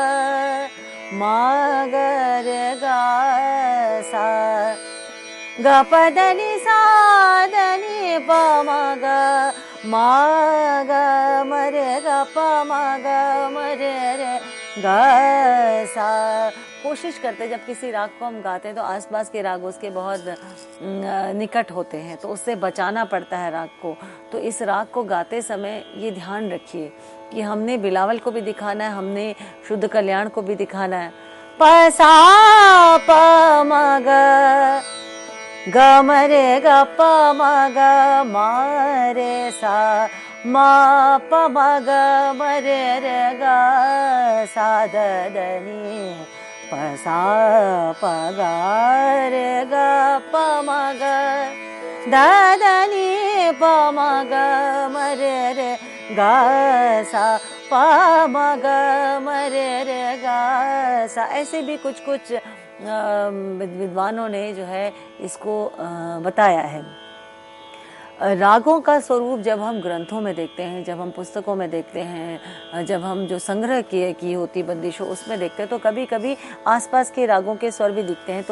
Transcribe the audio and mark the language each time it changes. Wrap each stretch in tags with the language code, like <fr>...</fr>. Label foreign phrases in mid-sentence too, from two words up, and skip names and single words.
<hi>रे ग सा, ग प ध नि सा ध नि प म ग म रे ग प म ग म रे रे ग सा। कोशिश करते जब किसी राग को हम गाते हैं तो आसपास के राग उसके बहुत निकट होते हैं, तो उससे बचाना पड़ता है राग को। तो इस राग को गाते समय ये ध्यान रखिए कि हमने बिलावल को भी दिखाना है, हमने शुद्ध कल्याण को भी दिखाना है। प सा प म ग, ग म रे ग प म ग म रे सा म प म ग म रे रे ग सा ध ध नि प सा प ग रे ग प म ग ध ध नि प म ग म रे रे ग सा प म ग म रे रे ग सा। ऐसे भी कुछ कुछ विद्वानों ने जो है इसको बताया है। रागों का स्वरूप जब हम ग्रंथों में देखते हैं, जब हम पुस्तकों में देखते हैं, जब हम जो संग्रह की होती बंदिशों उसमें देखते हैं, तो कभी कभी आसपास के रागों के स्वर भी दिखते हैं।</hi>